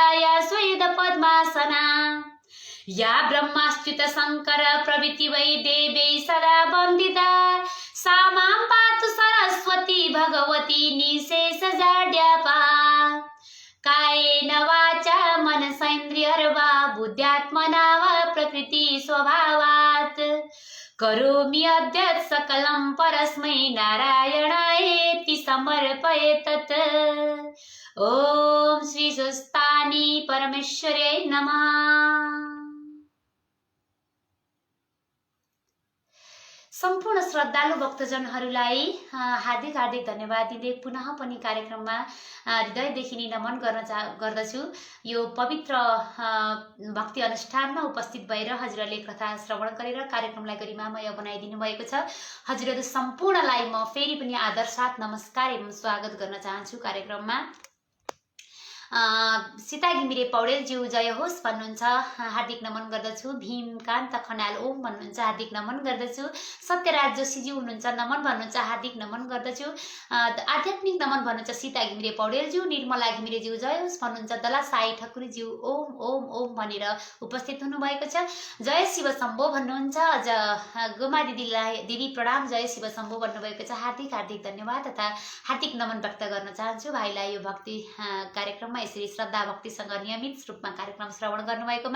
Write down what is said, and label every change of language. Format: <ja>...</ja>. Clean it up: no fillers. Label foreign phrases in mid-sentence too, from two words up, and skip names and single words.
<sa>या स्वेद पद्मासना या ब्रह्माच्युत शंकर प्रभृति वै देवै सदा वन्दिता सा मां पातु सरस्वती भगवती निशेषजाड्यापा कायेन वाचा मनसेन्द्रियर्वा बुद्ध्यात्मना वा प्रकृति स्वभावात् करोमि अद्य सकलं परस्मै नारायणायेति समर्पये तत्। ओम श्री स्वस्थानी परमेश्वरे नमः।</sa> <ne>सम्पूर्ण श्रद्धालु भक्तजनहरूलाई हार्दिक हार्दिक धन्यवाद दिँदै पुनः पनि कार्यक्रममा हृदयदेखि नै नमन गर्दछु। यो पवित्र भक्ति अनुष्ठानमा उपस्थित भएर हजुरहरूले कथा श्रवण गरेर कार्यक्रमलाई गरिमामय बनाइदिनु भएको छ। हजुरहरू सम्पूर्णलाई म फेरि पनि आदर साथ नमस्कार एवं स्वागत गर्न चाहन्छु कार्यक्रममा। सीता घिमिरे पौडेलज्यू जय होस् भन्नुहुन्छ, हार्दिक नमन गर्दछु। भीमकान्त खनाल ओम भन्नुहुन्छ, हार्दिक नमन गर्दछु। सत्यराज जोशीज्यू हुनुहुन्छ, नमन भन्नुहुन्छ, हार्दिक नमन गर्दछु। आध्यात्मिक नमन भन्नुहुन्छ सीता घिमिरे पौडेलज्यू। निर्मला घिमिरेज्यू जय होस् भन्नुहुन्छ। दला साई ठकुरीज्यू ओम ओम ओम भनेर उपस्थित हुनुभएको छ। जय शिव शम्भो भन्नुहुन्छ। अझ गोमा दिदी प्रणाम, जय शिव शम्भो भन्नुभएको छ। हार्दिक हार्दिक धन्यवाद तथा हार्दिक नमन व्यक्त गर्न चाहन्छु भाइलाई यो भक्ति कार्यक्रममा यसरी श्रद्धा भक्तिसँग नियमित रूपमा कार्यक्रम श्रवण गर्नुभएकोमा।</ne>